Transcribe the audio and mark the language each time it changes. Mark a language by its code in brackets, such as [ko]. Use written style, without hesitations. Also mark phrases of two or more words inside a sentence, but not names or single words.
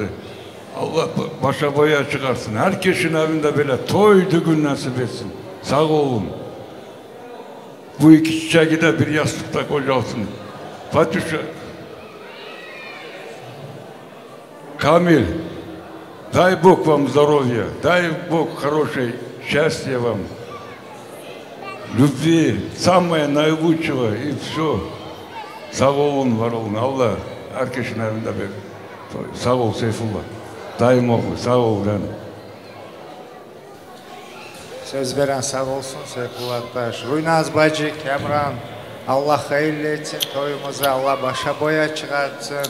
[tr] Allah başa boya çıkarsın. Herkesin evinde böyle toy düğün nasip etsin. Sağ olun. Bu iki çiçeği de bir yastıkta kocalsın. Fatuşa, Kamil, [ru] дай Бог вам здоровья, дай Бог хорошей счастья вам, любви, самое наилучшего и все. [tr] Sağ olun, var olun. Allah herkesin evinde bir. Sağ ol Seyfullah. Dayım oğlu, sağ ol canım. Söz veren sağ olsun Seyfullah Taş. Roynaz bacı, Kemran, Allah hayırlı etsin toyumuzu, Allah başa boya çıkartsın.